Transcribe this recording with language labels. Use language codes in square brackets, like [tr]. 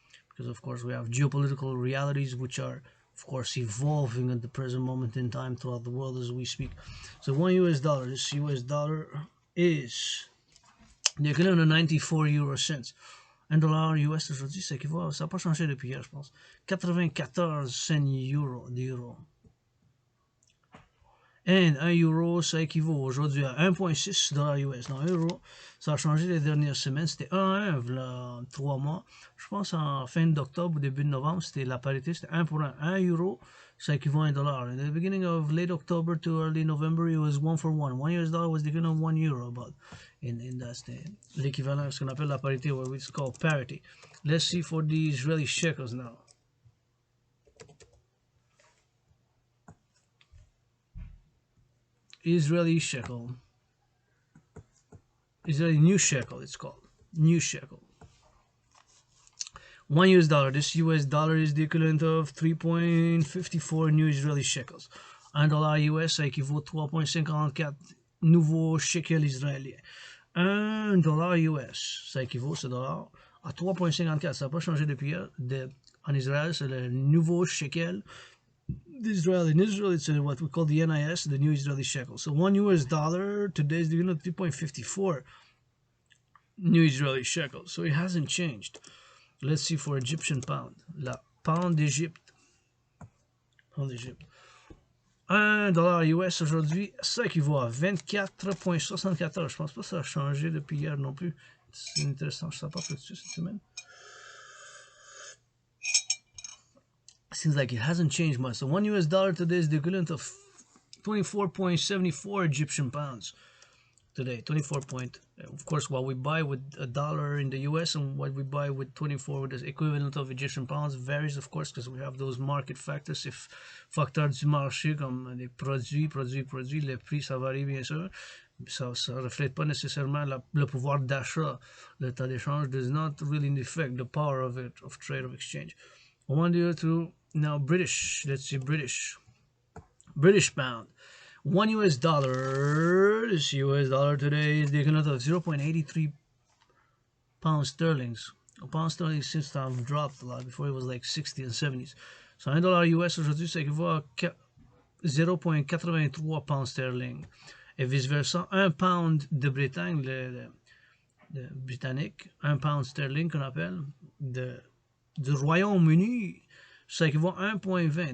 [en] Because, of course, we have geopolitical realities which are, of course, evolving at the present moment in time throughout the world as we speak. So 1 US dollar, this US dollar is the equivalent of 94 euro cents. [fr] $1 US aujourd'hui, ça équivaut, ça n'a pas changé depuis hier, je pense. 94 cents d'euros. Et 1 euro, ça équivaut aujourd'hui à 1,6 $ US. Donc, 1 euro, ça a changé les dernières semaines. C'était 1 à 1, là, 3 mois. Je pense en fin d'octobre ou début de novembre, c'était la parité, c'était 1 pour 1. 1 euro, ça équivaut à $1. [en] In the beginning of late October to early November, it was 1 for 1. 1 US dollar was the equivalent of 1 euro, but that's [fr] l'équivalent, ce qu'on appelle la parité, [en] what it's called parity. Let's see for the Israeli shekels now. Israeli shekel. Israeli new shekel, it's called. New shekel. 1 US dollar. This US dollar is the equivalent of 3.54 new Israeli shekels. [fr] $1 US, ça équivaut 3.54 nouveau shekel israélien. $1 US, ça équivaut ce dollar à 3,54. Ça n'a pas changé depuis hier. En Israël, c'est le nouveau shekel d'Israël. [en] In Israel, it's what we call the NIS, the new Israeli shekel. So $1 US today is 3.54 new Israeli shekel. So it hasn't changed. Let's see for Egyptian pound. [fr] La pound d'Égypte. Pound d'Égypte. $1 US aujourd'hui, ça équivaut à 24,74. Je pense pas que ça a changé depuis hier non plus. C'est intéressant, je ne sais pas plus dessus cette semaine. [en] Seems like it hasn't changed much. So $1 US today is the equivalent of 24.74 Egyptian pounds today. 24 point. Of course, what we buy with $1 in the US and what we buy with 24 with the equivalent of Egyptian pounds varies, of course, because we have those market factors. [fr] If facteurs du marché comme les produits, les prix, ça varie bien sûr. Ça ne reflète pas nécessairement le pouvoir d'achat. Le taux d'échange [en] does not really affect the power of it, of trade, of exchange. I want you to now British. Let's see British pound. $1 US, this US dollar today is the equivalent of 0.83 pounds sterling. Pound sterling seems to have dropped a lot. Before it was like 60 and 70s. [fr] So $1 US aujourd'hui, ça équivaut à 0.83 pounds sterling. Et vice-versa, 1 pound de Bretagne, le britannique, 1 pound sterling qu'on appelle, du Royaume-Uni, ça équivaut à 1.20.